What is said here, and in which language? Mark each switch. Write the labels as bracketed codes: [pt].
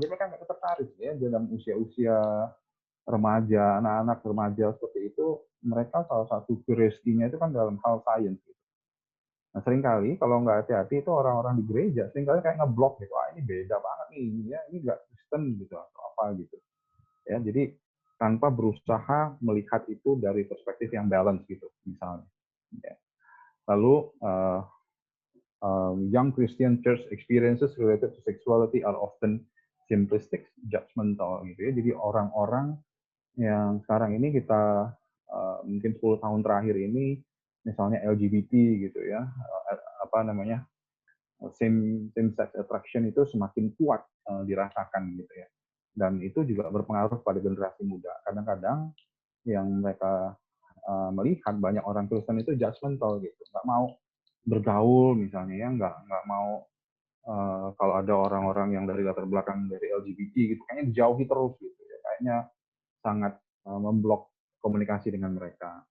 [id] Jadi mereka nggak tertarik ya dalam usia-usia remaja, anak-anak remaja seperti itu, mereka salah satu curiosity-nya itu kan dalam hal sains. Gitu. Nah seringkali kalau nggak hati-hati itu orang-orang di gereja seringkali kayak ngeblok gitu, ini beda banget nih, ya ini nggak Kristen gitu atau apa gitu. Ya jadi tanpa berusaha melihat itu dari perspektif yang balance gitu misalnya. Ya. [en] Lalu young Christian church experiences related to sexuality are often simplistic, judgmental [id] gitu ya. Jadi orang-orang yang sekarang ini kita mungkin 10 tahun terakhir ini misalnya LGBT gitu ya, apa namanya, [en] same sex attraction [id] itu semakin kuat dirasakan gitu ya. Dan itu juga berpengaruh pada generasi muda. Kadang-kadang yang mereka melihat banyak orang Kristen itu judgmental gitu, nggak mau bergaul misalnya ya, nggak mau kalau ada orang-orang yang dari latar belakang dari LGBT gitu, kayaknya dijauhi terus gitu ya, kayaknya sangat memblok komunikasi dengan mereka.